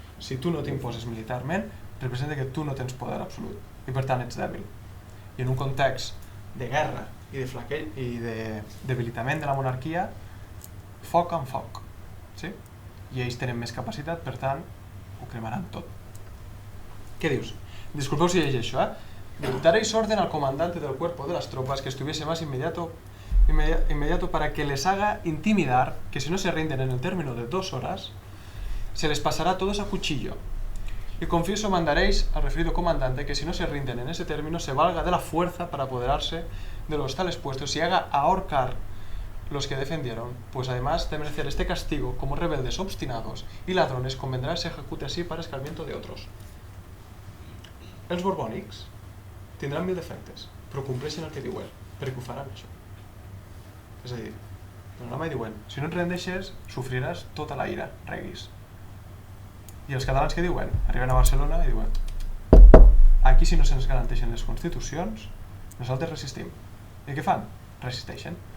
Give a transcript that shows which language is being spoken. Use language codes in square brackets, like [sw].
[ca] Si tu no t'imposes militarment, representa que tu no tens poder absolut i per tant ets dèbil. I en un context de guerra i de debilitament de la monarquia, foc amb foc. Sí? I ells tenen més capacitat, per tant, ho cremaran tot. ¿Qué dius? Disculpeu si llegeixo, [es] Daréis orden al comandante del cuerpo de las tropas que estuviese más inmediato para que les haga intimidar que si no se rinden en el término de 2 horas, se les pasará a todos a cuchillo. Y confieso mandaréis al referido comandante que si no se rinden en ese término, se valga de la fuerza para apoderarse de los tales puestos y haga ahorcar los que defendieron, pues además de merecer este castigo como rebeldes obstinados y ladrones, convendrá se ejecute así para escarmiento de otros. [ca] Els borbònics tindran 1000 defectes, però compleixen el que diuen, perquè ho faran això. És a dir, el diuen, si no et rendeixes, sofriràs tota la ira, reguis. I els catalans què diuen? Arriben a Barcelona i diuen, aquí si no se'ns garanteixen les constitucions, nosaltres resistim. I què fan? Resisteixen.